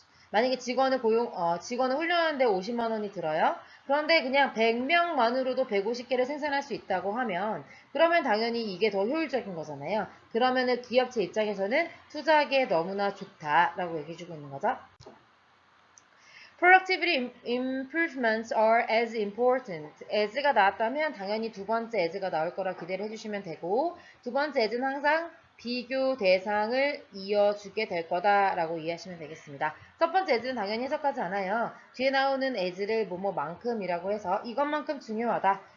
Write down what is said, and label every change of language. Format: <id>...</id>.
<ko>만약에 직원을 훈련하는데 50만 원이 들어요. 그런데 그냥 100명만으로도 150개를 생산할 수 있다고 하면 그러면 당연히 이게 더 효율적인 거잖아요. 그러면은 기업체 입장에서는 투자하기에 너무나 좋다라고 얘기해주고 있는 거죠.</ko> <en>Productivity improvements are as important.</en> <ko>as가 나왔다면 당연히 두 번째 as가 나올 거라 기대를 해주시면 되고 두 번째 as는 항상 비교 대상을 이어주게 될 거다라고 이해하시면 되겠습니다. 첫 번째 as는 당연히 해석하지 않아요. 뒤에 나오는 as를 뭐뭐만큼이라고 해서 이것만큼 중요하다.</ko>